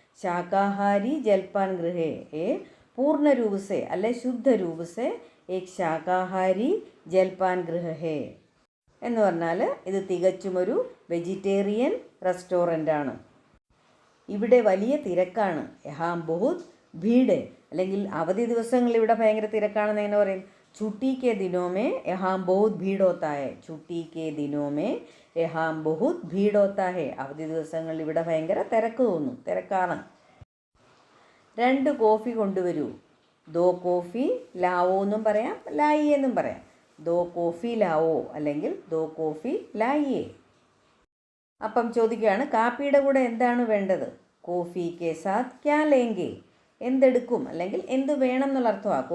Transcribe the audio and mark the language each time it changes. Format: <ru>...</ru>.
<hi>ശാകാഹാരി ജൽപാൻ ഗൃഹേ പൂർണ്ണ രൂപസേ</hi> <ml>അല്ലെ</ml> <hi>ശുദ്ധ രൂപസേ ഏക് ശാകാഹാരി ജൽപാൻ ഗൃഹ ഹേ</hi> <ml>എന്ന് പറഞ്ഞാൽ ഇത് തികച്ചും ഒരു വെജിറ്റേറിയൻ റെസ്റ്റോറൻ്റാണ്. ഇവിടെ വലിയ തിരക്കാണ്.</ml> <hi>യഹാം ബഹുത് ഭീഡ്,</hi> <ml>അല്ലെങ്കിൽ അവധി ദിവസങ്ങളിൽ ഇവിടെ ഭയങ്കര തിരക്കാണെന്ന് എങ്ങനെ പറയും?</ml> <hi>छुट्टी के दिनों में यहाँ बहुत भीड़ होता है. छुट्टी के दिनों में यहाँ बहुत भीड़ होता है.</hi> <ml>അവധി ദിവസങ്ങളിൽ ഇവിടെ ഭയങ്കര തിരക്ക് തോന്നും, തിരക്കാണ്. 2 കോഫി കൊണ്ടുവരൂ.</ml> <hi>ദോ കോഫി ലാവോ</hi> <ml>എന്നും പറയാം, ലായി എന്നും പറയാം.</ml> <hi>ദോ കോഫി ലാവോ അല്ലെങ്കിൽ ദോ കോഫി ലായിയേ.</hi> <ml>അപ്പം ചോദിക്കുകയാണ് കാപ്പിയുടെ കൂടെ എന്താണ് വേണ്ടത്?</ml> <hi>കോഫി കെ സാത്ത് ക്യാ ലേംഗെ,</hi> <ml>എന്തെടുക്കും അല്ലെങ്കിൽ എന്ത് വേണം എന്നുള്ള അർത്ഥമാണ്.</ml>